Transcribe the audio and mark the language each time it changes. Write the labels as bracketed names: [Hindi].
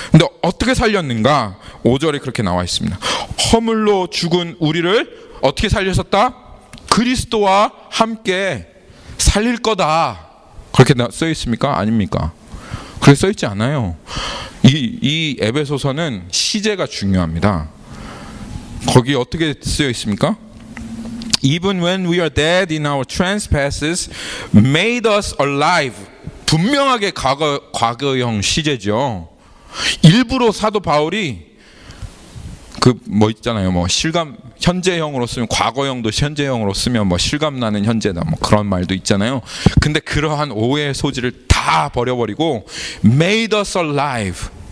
[Korean] 근데 어떻게 살렸는가? 5절에 그렇게 나와 있습니다. 허물로 죽은 우리를 어떻게 살리셨다? 그리스도와 함께 살릴 거다. 그렇게 써 있습니까? 아닙니까? 그렇게 써 있지 않아요. 이 에베소서는 시제가 중요합니다. 거기 어떻게 쓰여 있습니까? [English] Even when we are dead in our trespasses, made us alive. [Korean] 분명하게 과거형 시제죠. 일부러 사도 바울이 그 뭐 있잖아요. 뭐 실감 현재형으로 쓰면 과거형도 현재형으로 쓰면 뭐 실감 나는 현재다 뭐 그런 말도 있잖아요. 근데 그러한 오해의 소지를 다 버려버리고 [English] made us alive.